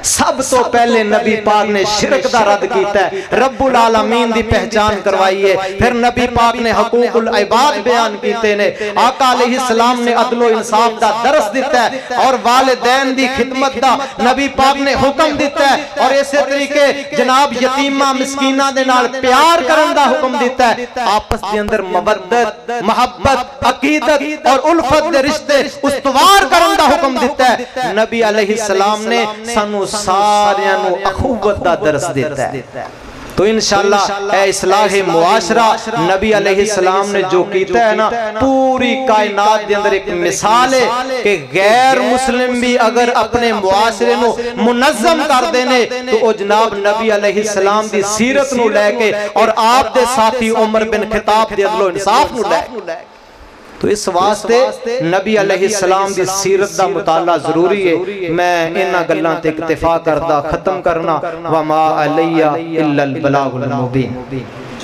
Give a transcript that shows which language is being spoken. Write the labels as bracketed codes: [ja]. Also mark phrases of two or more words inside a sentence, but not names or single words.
[pa] سب تو پہلے نبی پاک نے شرک دا رد کیتا ہے، رب العالمین دی پہچان کروائی ہے، پھر نبی پاک نے حقوق العباد بیان کیتے نے، آقا [ar] علیہ السلام [pa] نے عدل و انصاف دا درس دیتا ہے، اور والدین دی خدمت دا نبی پاک نے حکم دیتا ہے، اور اسی طریقے جناب یتیمہ مسکینہ دے نال پیار کرن دا حکم دیتا ہے، آپس دے اندر مودت محبت عقیدت اور الفت دے رشتے استوار کرن دا حکم دیتا ہے۔ نبی [ar] علیہ السلام [pa] نے سانو ساریاں نو اخوت دا درس دیتا ہے۔ تو انشاءاللہ اے اصلاح معاشرہ نبی [ar] علیہ السلام [pa] نے جو کیتا ہے نا، پوری کائنات دے اندر ایک مثال ہے کہ غیر مسلم بھی اگر اپنے معاشرے نو منظم کر دینے تو او جناب نبی [ar] علیہ السلام [pa] دی سیرت نو لے کے اور آپ دے ساتھی عمر بن خطاب دے عدل و انصاف نو لے کے، تو اس واسطے نبی [ar] علیہ السلام [pa] دی سیرت دا مطالعہ ضروری ہے۔ میں انہاں گلاں تے اکتفا کردہ ختم کرنا، [ar] وما علیہ الا البلاغ المبین۔